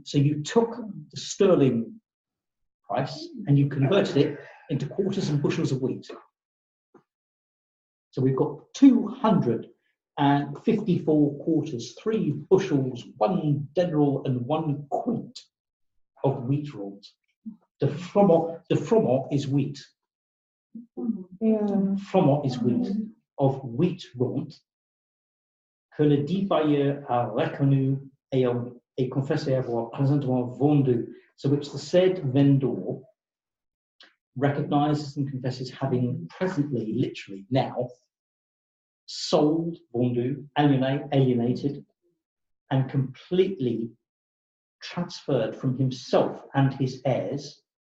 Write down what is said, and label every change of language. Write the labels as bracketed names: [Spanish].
[English] So you took the sterling price and you converted it into quarters and bushels of wheat. So we've got 254 quarters, 3 bushels, 1 denarii and 1 quint of wheat rolls. The froment is wheat. Froment is wheat, of wheat [French] rente, que le dit bailleur a reconnu et confessé avoir présentement vendu. [English] So which the said vendor recognizes and confesses having presently, literally now, sold, vendu, alienated, and completely transferred from himself and his heirs.